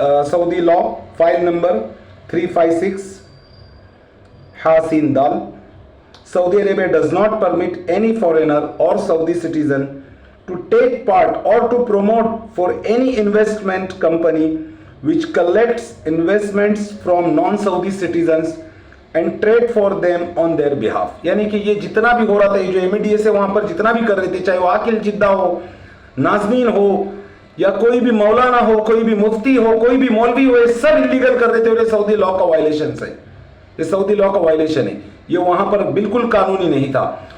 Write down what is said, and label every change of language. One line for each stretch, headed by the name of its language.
Hindi: Saudi law file number 356 हासिन dal.
English: Saudi Arabia does not permit any foreigner or Saudi citizen to take part or to promote for any investment company which collects investments from non-Saudi citizens and trade for them on their behalf।
Hindi: यानी कि ये जितना भी हो रहा था, ये जो MEDA से वहां पर जितना भी कर रहे थे, चाहे वो आकिल जिद्दा हो, नाज़मीन हो, या कोई भी मौलाना हो, कोई भी मुफ्ती हो, कोई भी मौलवी हो, ये सब इलीगल कर रहे थे। और ये सऊदी लॉ का वायलेशन है, ये सऊदी लॉ का वायलेशन है, ये वहां पर बिल्कुल कानूनी नहीं था।